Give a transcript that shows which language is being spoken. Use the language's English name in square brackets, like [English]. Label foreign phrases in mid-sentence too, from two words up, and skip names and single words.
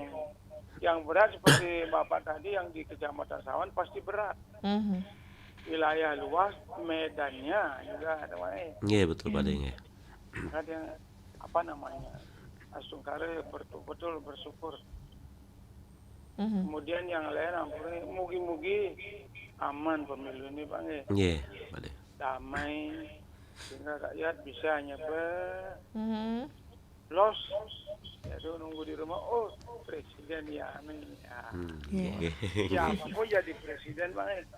[Indonesian] Yang berat seperti Bapak tadi yang di Kecamatan Sawan pasti berat. Wilayah luas, medannya juga ada Pak. Betul Pak Deng. Ada apa namanya? Astungkare betul-betul bersyukur. Kemudian yang lain [Balinese] ampun mugi-mugi [Indonesian] aman pemilu ini Pak Pak Deng. Damai sehingga rakyat bisa los ya nunggu di rumah presiden ya amin ya siapa jadi presiden Pak